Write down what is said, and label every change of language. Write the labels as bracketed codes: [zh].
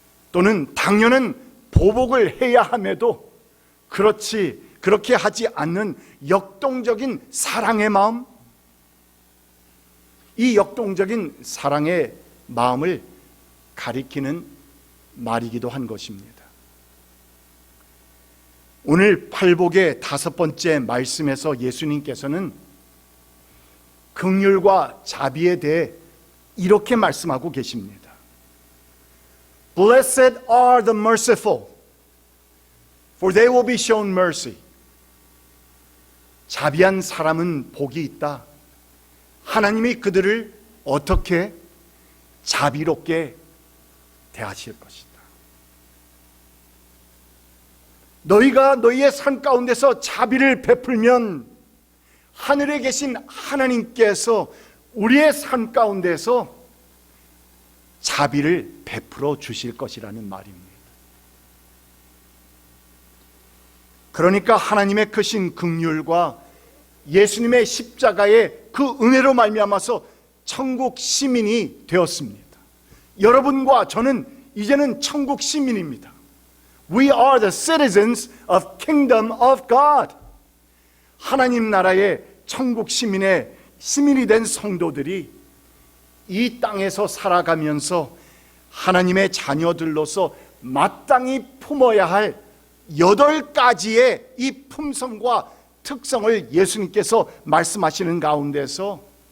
[ko] 또는 당연한 보복을 해야 함에도 그렇게 하지 않는 역동적인 사랑의 마음, 이 역동적인 사랑의 마음을 가리키는 말이기도 한 것입니다. 오늘 팔복의 5번째 말씀에서 예수님께서는 긍휼과 자비에 대해 이렇게 말씀하고 계십니다. [en] Blessed are the merciful, for they will be shown mercy. [ko] 자비한 사람은 복이 있다. 하나님이 그들을 어떻게 자비롭게 대하실 것이다. 너희가 너희의 삶 가운데서 자비를 베풀면 하늘에 계신 하나님께서 우리의 삶 가운데서 자비를 베풀어 주실 것이라는 말입니다. 그러니까 하나님의 크신 긍휼과 예수님의 십자가의 그 은혜로 말미암아서 천국 시민이 되었습니다. 여러분과 저는 이제는 천국 시민입니다. [en] We are the citizens of kingdom of God. [ko] 하나님 나라의 천국 시민의 시민이 된 성도들이 이 땅에서 살아가면서 하나님의 자녀들로서 마땅히 품어야 할 8가지의 이 품성과 특성을 예수님께서 말씀하시는 가운데서